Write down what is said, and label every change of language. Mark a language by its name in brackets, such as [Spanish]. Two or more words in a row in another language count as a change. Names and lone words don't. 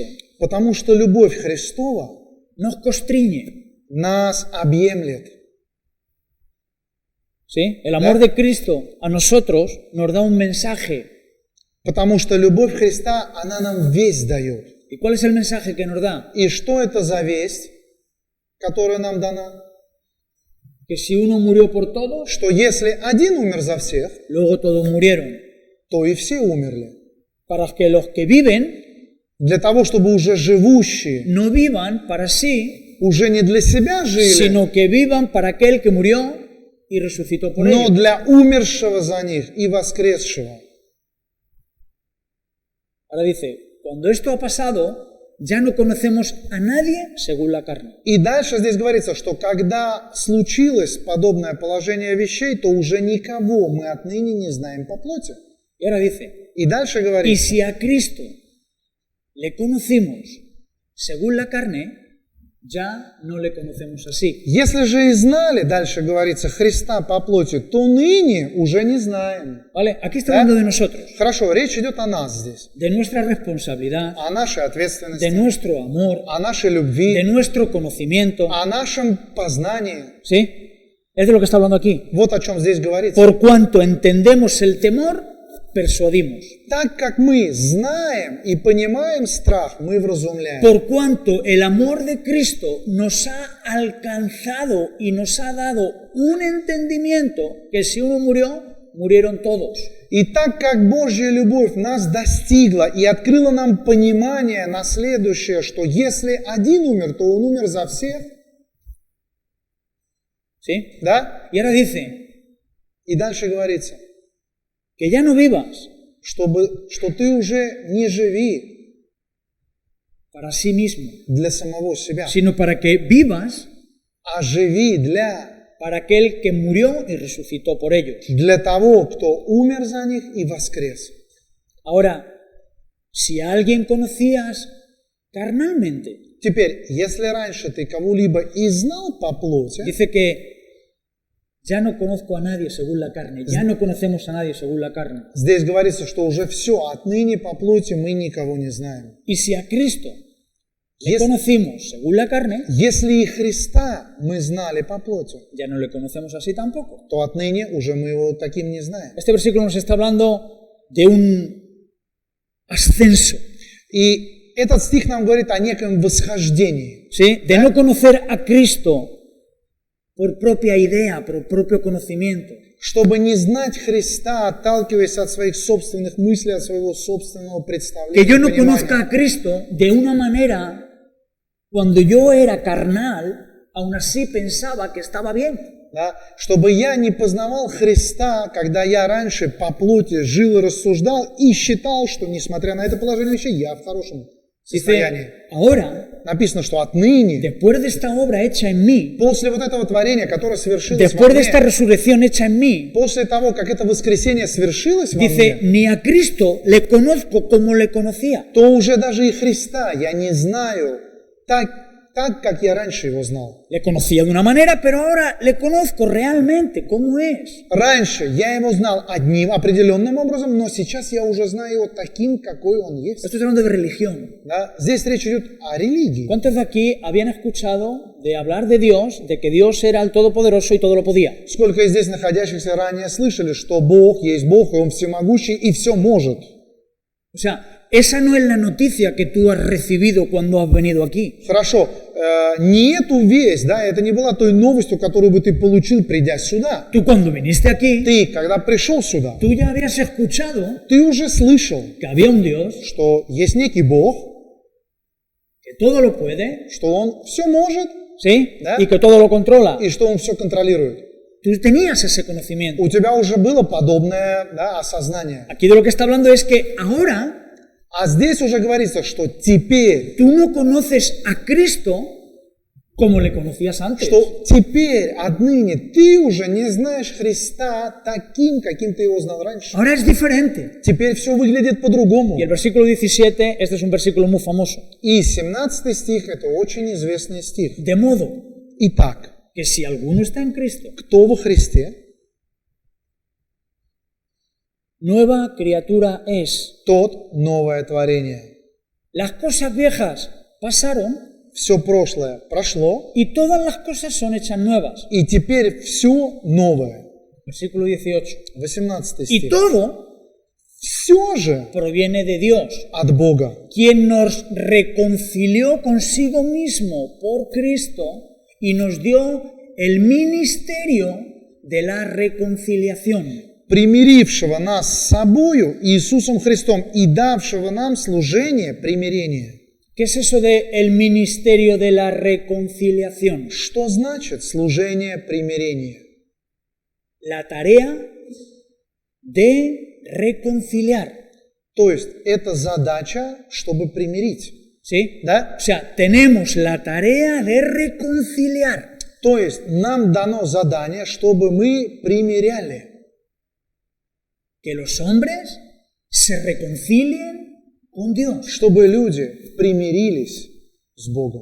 [Russian] потому что любовь Христова [Spanish] nos constriñe. [Russian] нас объемлет. [Spanish] ¿Sí? El amor de Cristo a nosotros nos da un mensaje. [Russian] Потому что любовь Христа, она нам весть дает. [Spanish] ¿Y cuál es el mensaje que nos da? [Russian] И что это за весть, которая нам дана? [Spanish] Que si uno murió por todos, [Russian] Что если один умер за всех, [Spanish] luego todos murieron. [Russian] то и все умерли. [Spanish] Para que los que viven [Russian] Для того, чтобы уже живущие [Spanish] no vivan para sí, [Russian] уже не для себя жили, [Spanish] sino que vivan para aquel que murió y resucitó por [Russian] но [Spanish] ellos. [Russian] для умершего за них и воскресшего. [Spanish] Ahora dice, cuando esto ha pasado, ya no conocemos a nadie según la carne. [Russian] И дальше здесь говорится, что когда случилось подобное положение вещей, то уже никого мы отныне не знаем по плоти. [Spanish] Y ahora dice, [Russian] И дальше [Spanish] y [Russian] говорится, [Spanish] si a Cristo le conocimos según la carne, ya no le conocemos así. [Russian] если же и знали, дальше говорится, Христа по плоти, то ныне уже не знаем. [Spanish] ¿Vale? Aquí está hablando de nosotros, [Russian] Хорошо, речь идет о нас здесь, [Spanish] de nuestra responsabilidad, [Russian] о нашей [Spanish] de [Russian] ответственности, [Spanish] nuestro amor, [Russian] о нашей [Spanish] de [Russian] любви, [Spanish] nuestro conocimiento. [Russian] о нашем познании. [Spanish] ¿Sí? Es de lo que está hablando aquí. [Russian] Вот о чем здесь говорится. [Spanish] Por cuanto entendemos el temor, persuadimos. [Russian] Так как мы знаем и понимаем страх, мы вразумляем. [Spanish] Por cuanto el amor de Cristo nos ha alcanzado y nos ha dado un entendimiento que si uno murió, murieron todos. [Russian] И так как Божья любовь нас достигла и открыла нам понимание на следующее, что если один умер, то он умер за всех, [Spanish] ¿Sí? [Russian] да? [Spanish] Y ahora dice [Russian] И дальше говорится, [Spanish] que ya no vivas [Russian] что ты уже не живи [Spanish] para sí mismo, [Russian] для самого себя, [Spanish] sino para que vivas [Russian] а живи [Spanish] para aquel que murió y resucitó por ellos. [Russian] для того, кто умер за них и воскрес. [Spanish] Ahora, si a alguien conocías carnalmente, [Russian] Теперь, если раньше ты кого-либо и знал по плоти, [Spanish] dice que ya no conozco a nadie según la carne, ya no conocemos a nadie según la carne. [Russian] здесь говорится, что уже все, отныне по плоти мы никого не знаем. [Spanish] Y si a Cristo le Yes. conocimos según la carne, [Russian] Если и Христа мы знали по плоти, [Spanish] ya no le conocemos así tampoco. [Russian] то отныне уже мы его таким не знаем. [Spanish] Este versículo nos está hablando de un ascenso, [Russian] И этот стих нам говорит о неком восхождении. [Spanish] ¿sí? De no conocer a Cristo por propia idea, por propio conocimiento, [Russian] Чтобы не знать Христа, отталкиваясь от своих собственных мыслей, от своего собственного [Spanish] que [Russian] представления, [Spanish] yo no [Russian] понимания. [Spanish] conozca a Cristo de una manera, cuando yo era carnal, aún así pensaba que estaba bien. [Russian] Да? Чтобы я не познавал Христа, когда я раньше по плоти жил и рассуждал, и считал, что, несмотря на это положение вещей, я в хорошем состоянии. [Spanish] Dice, ahora, [Russian] Написано, что отныне, [Spanish] después de esta obra hecha en mí, [Russian] после вот этого творения, которое свершилось во [Spanish] después de [Russian] мне, [Spanish] esta resurrección hecha en mí, [Russian] после того, как это воскресение свершилось во [Spanish] dice, [Russian] мне, [Spanish] ni a Cristo le conozco como le conocía. [Russian] то уже даже и Христа я не знаю так так, как я раньше его знал. [Spanish] Le conocía de una manera, pero ahora le conozco realmente cómo es. [Russian] Раньше я его знал одним определенным образом, но сейчас я уже знаю его таким, какой он есть. [Spanish] Estoy hablando de religión. [Russian] Да? Здесь речь идет о религии. [Spanish] ¿Cuántos de aquí habían escuchado de hablar de Dios, de que Dios era el Todopoderoso y todo lo podía? [Russian] Сколько из здесь находящихся ранее слышали, что Бог есть Бог, и Он всемогущий и все может. [Spanish] O sea, esa no es la noticia que tú has recibido cuando has venido aquí. [Russian] Хорошо, не эту весть, да, это не была той новостью, которую бы ты получил, придя сюда. [Spanish] Tú cuando viniste aquí, [Russian] Ты, когда пришел сюда, [Spanish] tú ya habías escuchado [Russian] ты уже слышал, [Spanish] que había un Dios [Russian] что есть некий Бог, [Spanish] que todo lo puede, [Russian] что Он все может, [Spanish] ¿sí? [Russian] ¿Да? [Spanish] Y que todo lo controla. [Russian] и что Он все контролирует. [Spanish] Tú tenías ese conocimiento. [Russian] У тебя уже было подобное, да, осознание. [Spanish] Aquí de lo que está hablando es que ahora [Russian] А здесь уже говорится, что теперь, [Spanish] tú no conoces a Cristo como le conocías antes. [Russian] что теперь, отныне, ты уже не знаешь Христа таким, каким ты его знал раньше. [Spanish] Ahora es diferente. [Russian] Теперь все выглядит по-другому. [Spanish] Y el versículo 17, este es un versículo muy famoso. [Russian] И 17 стих – это очень известный стих. [Spanish] De modo [Russian] Итак, [Spanish] que si alguno está en Cristo, [Russian] кто во Христе, [Spanish] nueva criatura es. [Russian] тот новое творение. [Spanish] Las cosas viejas pasaron [Russian] Все прошлое прошло, [Spanish] y todas las cosas son hechas nuevas. [Russian] и теперь все новое. [Spanish] Versículo 18. [Russian] 18 [Spanish] Y [Russian] стих. [Spanish] todo [Russian] Все же [Spanish] proviene de Dios, [Russian] от Бога, [Spanish] quien nos reconcilió consigo mismo por Cristo y nos dio el ministerio de la reconciliación. [Russian] примирившего нас с собою Иисусом Христом и давшего нам служение примирения. [Spanish] ¿Qué es eso de el ministerio de la reconciliación? [Russian] Что значит служение примирения? [Spanish] La tarea de reconciliar, [Russian] То есть это задача, чтобы примирить. [Spanish] ¿sí? [Russian] Да? [Spanish] O sea, tenemos la tarea de reconciliar. [Russian] То есть нам дано задание, чтобы мы примиряли. [Spanish] Que los hombres se reconcilien con Dios. [Russian] Чтобы люди примирились с Богом.